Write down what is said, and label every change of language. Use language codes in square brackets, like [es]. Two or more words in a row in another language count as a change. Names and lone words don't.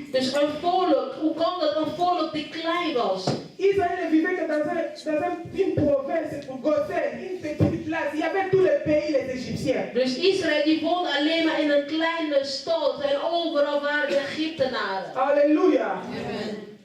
[nl] Dus een volk, hoe kan dat een volk die klein was? [fr] Israël ne vivait que dans une province, Goshen, une petite place. Il y avait tous les pays, les Égyptiens. [nl] Dus Israël die woonde alleen maar in een kleine stad en overal waren de Egyptenaren. Alléluia.